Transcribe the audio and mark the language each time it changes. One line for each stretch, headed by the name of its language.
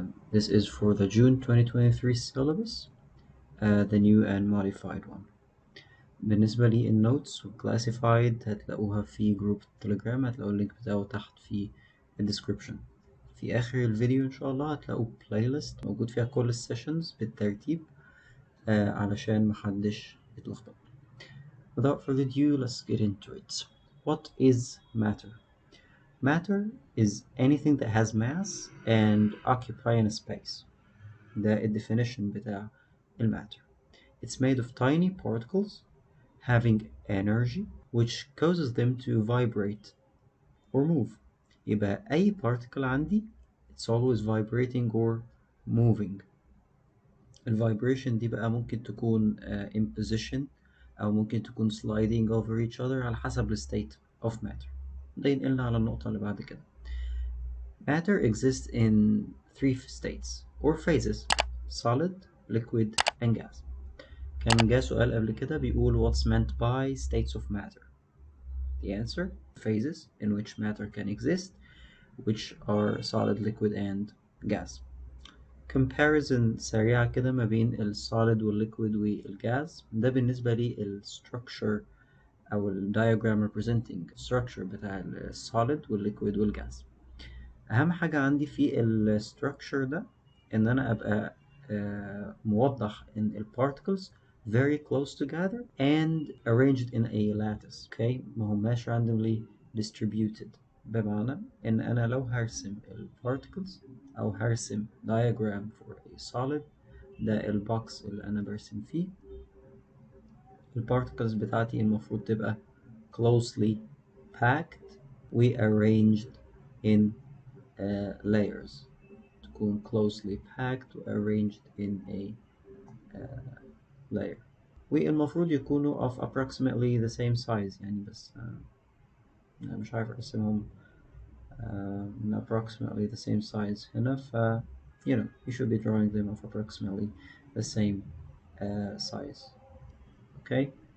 English: This is for the June 2023 syllabus, the new and modified one.
Arabic: بالنسبة لي النوتس والclassified هتلاقوها في جروب التليجرام، هتلاقوا اللينك بتاعه تحت في الديسكريبشن. في آخر الفيديو إن شاء الله هتلاقوا بلاي ليست موجود فيها كل السيشنز بالترتيب علشان محدش يتلخبط.
English: Without further ado, let's get into it. What is matter? Matter is anything that has mass and occupying a space.
Arabic: ده الديفينيشن بتاع الماتر.
English: It's made of tiny particles having energy which causes them to vibrate or move.
Arabic: يبقى أي
English: particle
Arabic: عندي
English: it's always vibrating or moving.
Arabic: الفايبريشن دي بقى ممكن تكون
English: in position
Arabic: أو ممكن تكون
English: sliding over each other
Arabic: على حسب
English: state of matter.
Arabic: ده ينقلنا على النقطة اللي بعد كده.
English: Matter exists in 3 states or phases: solid, liquid, and gas.
Arabic: كان جه سؤال قبل كده بيقول
English: what's meant by states of matter. The answer: phases in which matter can exist, which are solid, liquid, and gas.
Arabic: comparison سريعة كده ما بين السوليد والليكويد والجاز. ده بالنسبة لي الستركشر أو الدياجرام
English: representing structure
Arabic: بتاع السوليد والليكويد والجاز. أهم حاجة عندي في الستركشر ده إن أنا أبقى موضح إن ال particles
English: very close together and arranged in a lattice. Okay,
Arabic: ما هماش
English: randomly distributed.
Arabic: بمعنى إن أنا لو هرسم ال particles أو هرسم
English: diagram for a solid،
Arabic: ده البوكس اللي أنا برسم فيه. ال particles بتاعتي المفروض تبقى
English: closely packed
Arabic: و
English: arranged in layers. تكون closely packed و arranged in a layer.
Arabic: والمفروض يكونوا
English: of approximately the same size.
Arabic: يعني بس أنا مش عارف أرسمهم
English: in approximately the same size
Arabic: هنا.
English: ف you should be drawing them of approximately the same size. Okay.